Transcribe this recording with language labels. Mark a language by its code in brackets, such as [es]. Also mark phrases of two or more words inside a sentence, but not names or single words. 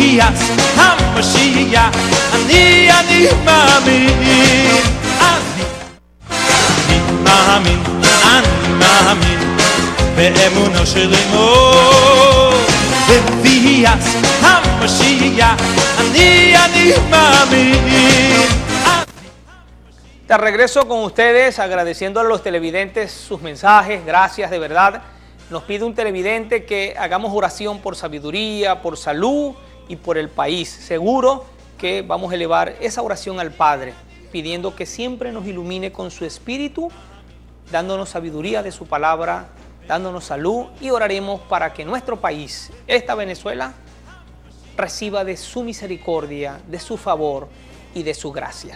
[he] בביאת המשיח אני מאמין, אני מאמין באמונו של אמו בביאת המשיח אני מאמין. [es] De regreso con ustedes, agradeciendo a los televidentes sus mensajes, gracias de verdad. Nos pide un televidente que hagamos oración por sabiduría, por salud y por el país. Seguro que vamos a elevar esa oración al Padre, pidiendo que siempre nos ilumine con su espíritu, dándonos sabiduría de su palabra, dándonos salud, y oraremos para que nuestro país, esta Venezuela, reciba de su misericordia, de su favor y de su gracia.